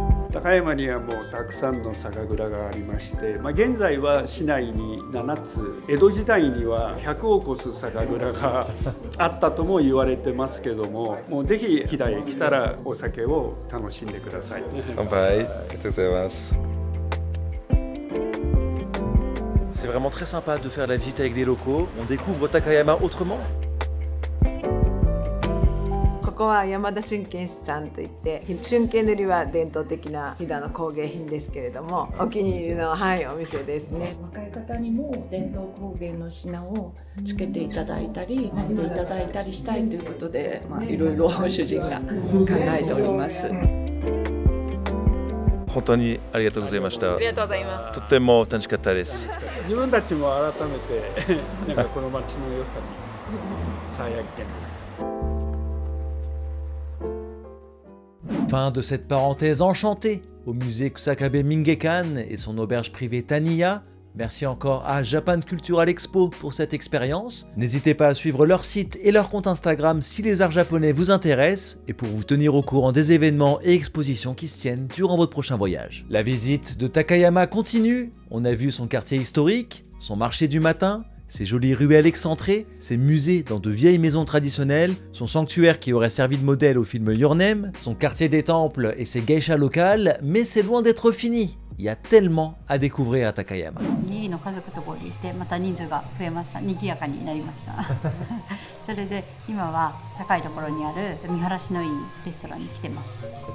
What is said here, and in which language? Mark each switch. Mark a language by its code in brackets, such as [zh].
[ja] 高山にはもうたくさんの酒蔵がありまして、現在は市内に7つ、江戸時代には100を超す酒蔵があったとも言われてますけども、もうぜひ飛騨へ来たらお酒を楽しんでください。乾杯。ありがとうございます。 [fr] C'est vraiment très sympa de faire la visite avec des locaux. On découvre Takayama autrement. [ja] ここは山田春軒さんといって、春軒塗りは伝統的な飛騨の工芸品ですけれども、お気に入りの、お店ですね。若い方にも伝統工芸の品をつけていただいたり持っていただいたりしたいということで、いろいろ主人が考えております。本当にありがとうございました。ありがとうございます。とっても楽しかったです。自分たちも改めてなんかこの街の良さに再発見です。 [fr] Fin de cette parenthèse enchantée au musée Kusakabe Mingekan et son auberge privée Taniya. Merci encore à Japan Cultural Expo pour cette expérience. N'hésitez pas à suivre leur site et leur compte Instagram si les arts japonais vous intéressent et pour vous tenir au courant des événements et expositions qui se tiennent durant votre prochain voyage. La visite de Takayama continue. On a vu son quartier historique, son marché du matin, ses jolies ruelles excentrées, ses musées dans de vieilles maisons traditionnelles, son sanctuaire qui aurait servi de modèle au film Your Name, son quartier des temples et ses geishas locales, mais c'est loin d'être fini. Il y a tellement à découvrir à Takayama. [ja] 家の家族と合流してまた人数が増えました。賑やかになりました。それで今は高いところにある見晴らしのいいレストランに来てます。